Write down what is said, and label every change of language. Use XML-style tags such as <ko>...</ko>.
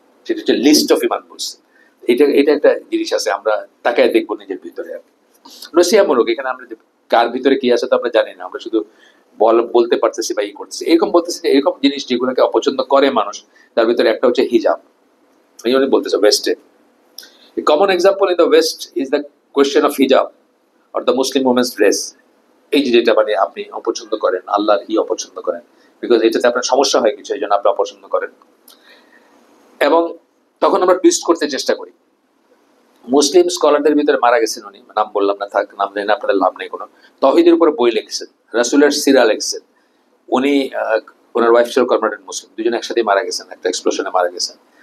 <bn>সেটা হচ্ছে list of ইমান বলছে। এটা একটা জিনিস আছে, আমরা তাকায় দেখবো নিজের ভিতরে আর কি। নসিহামূলক, এখানে আমরা কার ভিতরে কি আছে তো আমরা জানি না, আমরা শুধু বলতে পারতেছি বা ই করতেছি। এরকম বলতেছি যে এরকম জিনিস যেগুলোকে অপছন্দ করে মানুষ, তার ভিতরে একটা হচ্ছে হিজাব। এই জন্য বলতেছে ওয়েস্টে,</bn> <en>A common example in the West is the question of hijab or the Muslim women's dress.</en> <bn>এই যেটা মানে আপনি অপছন্দ করেন, আল্লাহর অপছন্দ করেন, বিকজ এটাতে আপনার সমস্যা হয় কিছু, এই জন্য আপনি অপছন্দ করেন। এবং তখন আমরা টুইস্ট করতে চেষ্টা করি। মুসলিম স্কলারদের ভিতরে মারা গেছেন উনি, নাম বললাম না, থাক, নাম নেই না, আপনাদের লাভ নেই কোনো। তৌহিদের উপরে বই লিখছেন, রাসূলের সিরা লিখছেন। উনি ওনার ওয়াইফ ছিল কনভার্টেড মুসলিম, দুজনে একসাথে মারা গেছেন, একটা এক্সপ্লোশনে মারা গেছেন।</bn>